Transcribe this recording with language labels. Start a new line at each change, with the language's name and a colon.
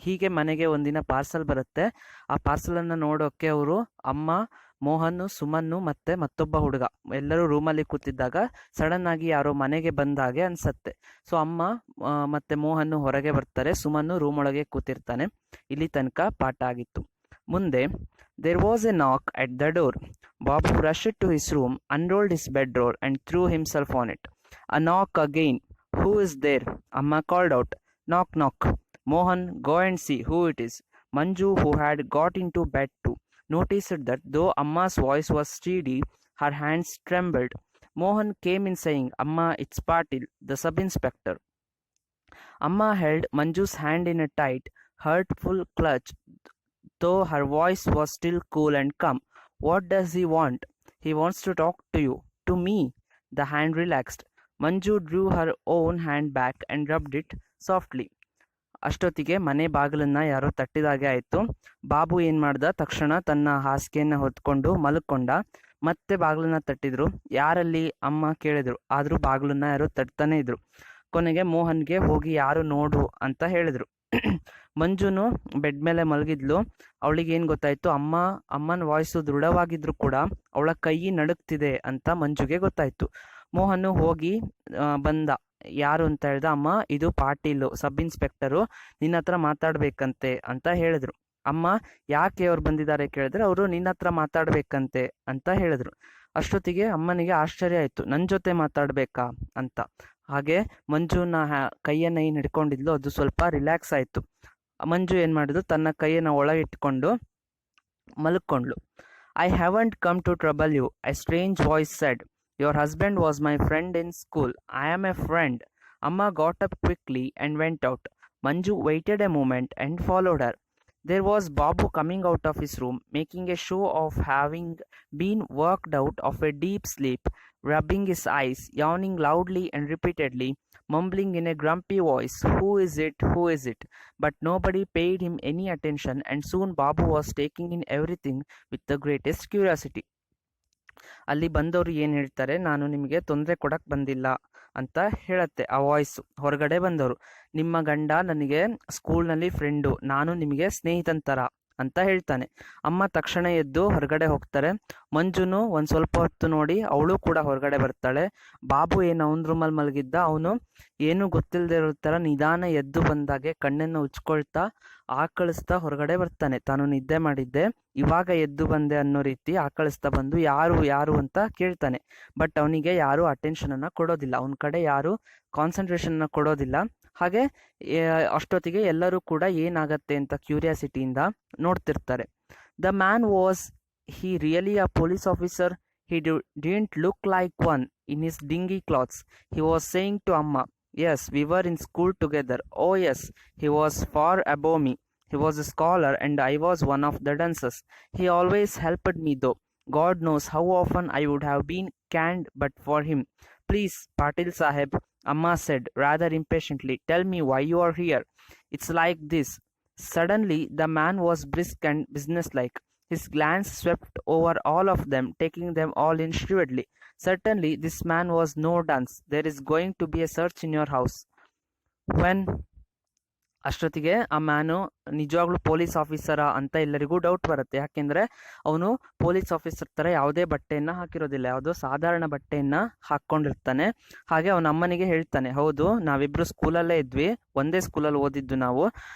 Kannada: ಹೀಗೆ ಮನೆಗೆ ಒಂದಿನ ಪಾರ್ಸಲ್ ಬರುತ್ತೆ. ಆ ಪಾರ್ಸಲನ್ನು ನೋಡೋಕ್ಕೆ ಅವರು ಅಮ್ಮ, ಮೋಹನ್, ಸುಮನ್ನು ಮತ್ತು ಮತ್ತೊಬ್ಬ ಹುಡುಗ ಎಲ್ಲರೂ ರೂಮಲ್ಲಿ ಕೂತಿದ್ದಾಗ ಸಡನ್ ಆಗಿ ಯಾರೋ ಮನೆಗೆ ಬಂದ ಹಾಗೆ ಅನ್ಸತ್ತೆ. ಸೊ ಅಮ್ಮ ಮತ್ತು ಮೋಹನ್ ಹೊರಗೆ ಬರ್ತಾರೆ, ಸುಮನ್ನು ರೂಮ್ ಒಳಗೆ ಕೂತಿರ್ತಾನೆ. ಇಲ್ಲಿ ತನಕ ಪಾಠ ಆಗಿತ್ತು. ಮುಂದೆ
English: There was a knock at the door. Babu rushed to his room, unrolled his bedroll and threw himself on it. A knock again. Who is there? Amma called out. Knock, knock. Mohan, go and see who it is. Manju, who had got into bed too, noticed that though Amma's voice was steady, her hands trembled. Mohan came in saying, Amma, it's Patil, the sub-inspector. Amma held Manju's hand in a tight, hurtful clutch, though her voice was still cool and calm. What does he want? He wants to talk to you. To me. The hand relaxed. Manju drew her own hand back and rubbed it softly.
Kannada: ಅಷ್ಟೊತ್ತಿಗೆ ಮನೆ ಬಾಗಿಲನ್ನ ಯಾರೋ ತಟ್ಟಿದಾಗೆ ಆಯಿತು. ಬಾಬು ಏನು ಮಾಡ್ದ, ತಕ್ಷಣ ತನ್ನ ಹಾಸಿಗೆಯನ್ನು ಹೊತ್ಕೊಂಡು ಮಲ್ಕೊಂಡ. ಮತ್ತೆ ಬಾಗಿಲನ್ನ ತಟ್ಟಿದ್ರು. ಯಾರಲ್ಲಿ ಅಮ್ಮ ಕೇಳಿದ್ರು, ಆದರೂ ಬಾಗಿಲನ್ನ ಯಾರೋ ತಟ್ತಾನೆ ಇದ್ರು. ಕೊನೆಗೆ ಮೋಹನ್ಗೆ ಹೋಗಿ ಯಾರು ನೋಡು ಅಂತ ಹೇಳಿದ್ರು. ಮಂಜುನು ಬೆಡ್ ಮೇಲೆ ಮಲಗಿದ್ಲು. ಅವಳಿಗೆ ಏನು ಗೊತ್ತಾಯ್ತು, ಅಮ್ಮನ ವಾಯ್ಸು ದೃಢವಾಗಿದ್ರು ಕೂಡ ಅವಳ ಕೈ ನಡುಗ್ತಿದೆ ಅಂತ ಮಂಜುಗೆ ಗೊತ್ತಾಯ್ತು. ಮೋಹನ್ ಹೋಗಿ ಬಂದ. ಯಾರು ಅಂತ ಹೇಳ್ದ. ಅಮ್ಮ, ಇದು ಪಾಟೀಲು, ಸಬ್ ಇನ್ಸ್ಪೆಕ್ಟರು, ನಿನ್ನ ಹತ್ರ ಮಾತಾಡ್ಬೇಕಂತೆ ಅಂತ ಹೇಳಿದ್ರು. ಅಮ್ಮ, ಯಾಕೆ ಅವ್ರು ಬಂದಿದ್ದಾರೆ ಕೇಳಿದ್ರೆ, ಅವರು ನಿನ್ನ ಹತ್ರ ಮಾತಾಡ್ಬೇಕಂತೆ ಅಂತ ಹೇಳಿದ್ರು. ಅಷ್ಟೊತ್ತಿಗೆ ಅಮ್ಮನಿಗೆ ಆಶ್ಚರ್ಯ ಆಯ್ತು, ನನ್ನ ಜೊತೆ ಮಾತಾಡ್ಬೇಕಾ ಅಂತ. ಹಾಗೆ ಮಂಜುನ ಕೈಯನ್ನು ಏನು ಹಿಡ್ಕೊಂಡಿದ್ಲು ಅದು ಸ್ವಲ್ಪ ರಿಲ್ಯಾಕ್ಸ್ ಆಯಿತು. ಮಂಜು ಏನು ಮಾಡಿದ್ರು, ತನ್ನ ಕೈಯನ್ನು ಒಳಗಿಟ್ಕೊಂಡು ಮಲ್ಕೊಂಡ್ಳು.
English: I haven't come to trouble you, a strange voice said. Your husband was my friend in school. I am a friend. Amma got up quickly and went out. Manju waited a moment and followed her. There was Babu coming out of his room, making a show of having been worked out of a deep sleep, rubbing his eyes, yawning loudly and repeatedly, mumbling in a grumpy voice, Who is it? Who is it? But nobody paid him any attention, and soon Babu was taking in everything with the greatest curiosity.
Kannada: ಅಲ್ಲಿ ಬಂದವರು ಏನು ಹೇಳ್ತಾರೆ, ನಾನು ನಿಮಗೆ ತೊಂದರೆ ಕೊಡಕ್ಕೆ ಬಂದಿಲ್ಲ ಅಂತ ಹೇಳತ್ತೆ ಆ ವಾಯ್ಸು. ಹೊರಗಡೆ ಬಂದವರು, ನಿಮ್ಮ ಗಂಡ ನನಗೆ ಸ್ಕೂಲ್ನಲ್ಲಿ ಫ್ರೆಂಡು, ನಾನು ನಿಮಗೆ ಸ್ನೇಹಿತಂತರ ಅಂತ ಹೇಳ್ತಾನೆ. ಅಮ್ಮ ತಕ್ಷಣ ಎದ್ದು ಹೊರಗಡೆ ಹೋಗ್ತಾರೆ. ಮಂಜುನು ಒಂದು ಸ್ವಲ್ಪ ಹೊತ್ತು ನೋಡಿ ಅವಳು ಕೂಡ ಹೊರಗಡೆ ಬರ್ತಾಳೆ. ಬಾಬು ಏನು ಅವನ ರೂಮಲ್ಲಿ ಮಲಗಿದ್ದ, ಅವನು ಏನು ಗೊತ್ತಿಲ್ಲದೆ ಇರೋ ಥರ ನಿಧಾನ ಎದ್ದು ಬಂದಾಗೆ ಕಣ್ಣನ್ನು ಉಚ್ಕೊಳ್ತಾ ಆಕಳಿಸ್ತಾ ಹೊರಗಡೆ ಬರ್ತಾನೆ. ತಾನು ನಿದ್ದೆ ಮಾಡಿದ್ದೆ, ಇವಾಗ ಎದ್ದು ಬಂದೆ ಅನ್ನೋ ರೀತಿ ಆಕಳಿಸ್ತಾ ಬಂದು ಯಾರು ಯಾರು ಅಂತ ಕೇಳ್ತಾನೆ. ಬಟ್ ಅವನಿಗೆ ಯಾರು ಅಟೆನ್ಷನನ್ನು ಕೊಡೋದಿಲ್ಲ, ಅವನ ಕಡೆ ಯಾರು ಕಾನ್ಸಂಟ್ರೇಷನ್ನ ಕೊಡೋದಿಲ್ಲ. ಹಾಗೆ ಅಷ್ಟೊತ್ತಿಗೆ ಎಲ್ಲರೂ ಕೂಡ ಏನಾಗತ್ತೆ ಅಂತ ಕ್ಯೂರಿಯಾಸಿಟಿಯಿಂದ ನೋಡ್ತಿರ್ತಾರೆ.
English: The man was he really a police officer? He didn't look like one in his dingy clothes. He was saying to Amma, Yes, we were in school together. Oh yes, he was far above me. He was a scholar and I was one of the dancers. He always helped me though. God knows how often I would have been canned but for him. Please, Patil Saheb, Amma said rather impatiently, tell me why you are here. It's like this. Suddenly, the man was brisk and businesslike. His glance swept over all of them, taking them all in shrewdly. Certainly, this man was no dunce. There is going to be a search in your house.
Kannada: When ಅಷ್ಟೊತ್ತಿಗೆ ಆ man ನಿಜವಾಗ್ಲೂ police ಆಫೀಸರಾ ಅಂತ ಎಲ್ಲರಿಗೂ doubt ಬರುತ್ತೆ. ಯಾಕೆಂದರೆ ಅವನು police officer ಥರ ಯಾವುದೇ ಬಟ್ಟೆಯನ್ನು ಹಾಕಿರೋದಿಲ್ಲ, ಯಾವುದೋ ಸಾಧಾರಣ ಬಟ್ಟೆಯನ್ನು ಹಾಕ್ಕೊಂಡಿರ್ತಾನೆ. ಹಾಗೆ ಅವನ ಅಮ್ಮನಿಗೆ ಹೇಳ್ತಾನೆ, ಹೌದು ನಾವಿಬ್ಬರು ಸ್ಕೂಲಲ್ಲೇ ಇದ್ವಿ, ಒಂದೇ ಸ್ಕೂಲಲ್ಲಿ ಓದಿದ್ದು ನಾವು.